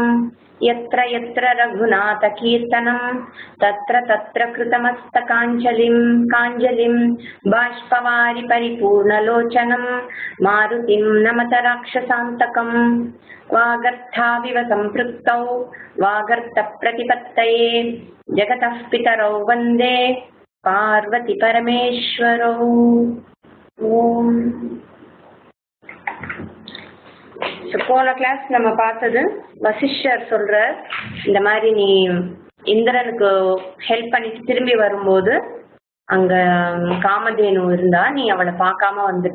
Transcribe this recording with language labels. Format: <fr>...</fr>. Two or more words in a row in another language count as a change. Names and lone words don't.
<sa>यत्र यत्र रघुनाथकीर्तनं तत्र तत्र कृतमस्तकाञ्जलिं बाष्पवारि परिपूर्णलोचनं मारुतिं नमत राक्षसान्तकं। वागर्थाविव सम्पृक्तौ वागर्थप्रतिपत्तये जगतः पितरौ वन्दे பார்வதி பரமேஸ்வரோ. ஓம்.</sa> <ta>போன கிளாஸ் நம்ம பார்த்தது வசிஷ்டர் சொல்ற இந்த மாதிரி நீ இந்திரனுக்கு ஹெல்ப் பண்ணிட்டு திரும்பி வரும்போது அங்க காமதேனு இருந்தா நீ அவளை பார்க்காம வந்துட்ட.</ta>